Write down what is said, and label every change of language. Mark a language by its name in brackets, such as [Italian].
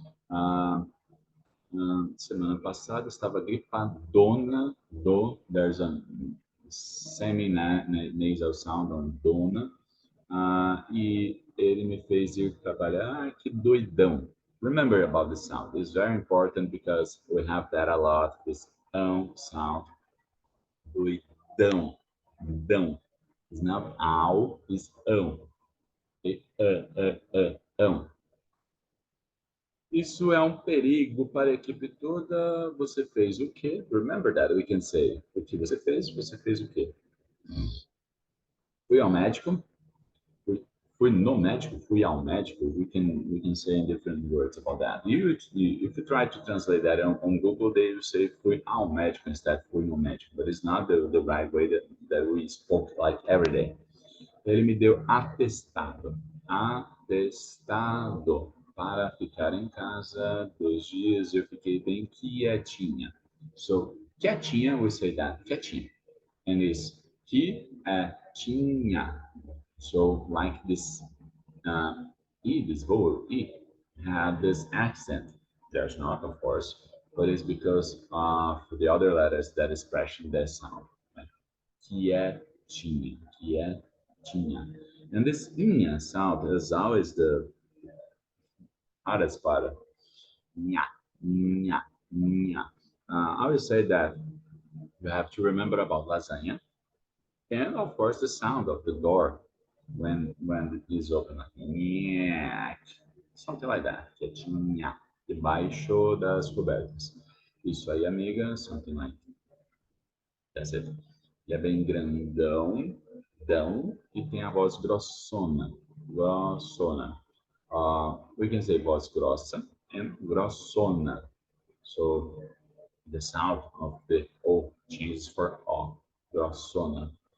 [Portuguese] Uh, Semana passada estava gripadona [English] there's a semi-nasal sound on dona, [Portuguese] e ele me fez ir trabalhar, que doidão. [English] Remember about the sound, it's very important because we have that a lot, this sound, doidão, dão. It's not ow, it's e, [Portuguese] Isso é um perigo para a equipe toda. Você fez o quê? [English] Remember that we can say. [Portuguese] O que você fez o quê? Fui ao médico. Fui no médico, fui ao médico. [English] We can say in different words about that. If you try to translate that on Google, they will say [Portuguese] fui ao médico [English] instead [Portuguese] fui no médico. [English] But it's not the right way that we spoke like every day. [Portuguese] Ele me deu atestado. Atestado. Para ficar em casa 2 dias, eu fiquei bem quietinha. [English] So, quietinha, we say that. Quietinha. And it's quietinha. So, like this E, this vowel E, had this accent. There's not, of course, but it's because of the other letters that is expressing this sound. Like, quietinha, quietinha. And this inha sound is always the hardest part. Nha, nha, nha. I always say that you have to remember about lasagna and, of course, the sound of the door when it is open. Like, nha, something like that. [Portuguese] Quietinha, debaixo das cobertas. Isso aí, amiga, [English] something like that's it. [Portuguese] Ele é bem grandão, e tem a voz grossona. [English] Grossona. We can say [Portuguese] voz grossa [English] and grossona. So the sound of the O changes for O. Grossona.